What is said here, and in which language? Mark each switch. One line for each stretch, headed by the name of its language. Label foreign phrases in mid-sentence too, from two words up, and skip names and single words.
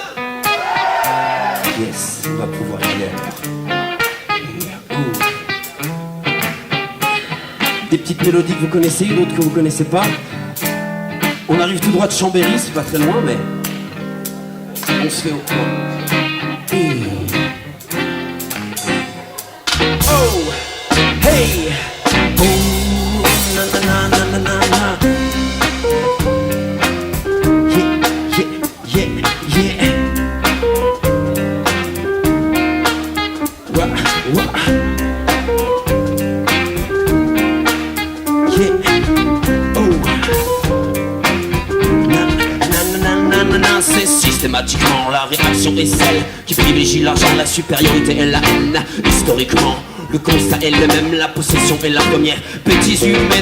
French: Yes, on va pouvoir y aller alors. Des petites mélodies que vous connaissez, d'autres que vous connaissez pas. On arrive tout droit de Chambéry, c'est pas très loin, mais on se fait au coin. Oh, hey, oh, na na na na na na na. Yeah, yeah, yeah, yeah. Wah, wah. C'est systématiquement la réaction est celle qui privilégie l'argent, la supériorité et la haine. Historiquement, le constat est le même, la possession est la première bêtise humaine.